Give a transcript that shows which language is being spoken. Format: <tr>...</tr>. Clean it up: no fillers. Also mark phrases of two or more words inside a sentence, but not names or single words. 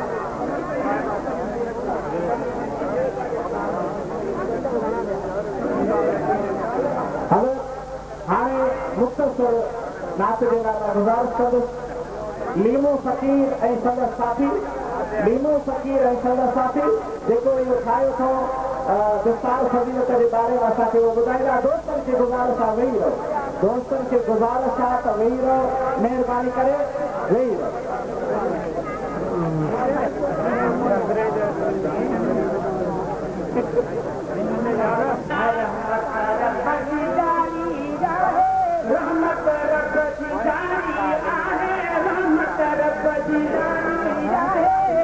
<sd>حضرت ہانے مختصر ناطق گزارش کر لیمو فقیر اے صدر ساتھی मीनू फ़कीर ऐं संदा साथी जेको इहो ठाहियो अथऊं दस्तार फज़ीलत जे बारे में असांखे उहो ॿुधाईंदा। दोस्तनि खे गुज़ारिश आहे वेही रहो, दोस्तनि खे गुज़ारिश आहे त वेही रहो, महिरबानी करे वेही रहो। रहमत रब जी जारी आहे, रहमत रब जी जारी आहे,</sd>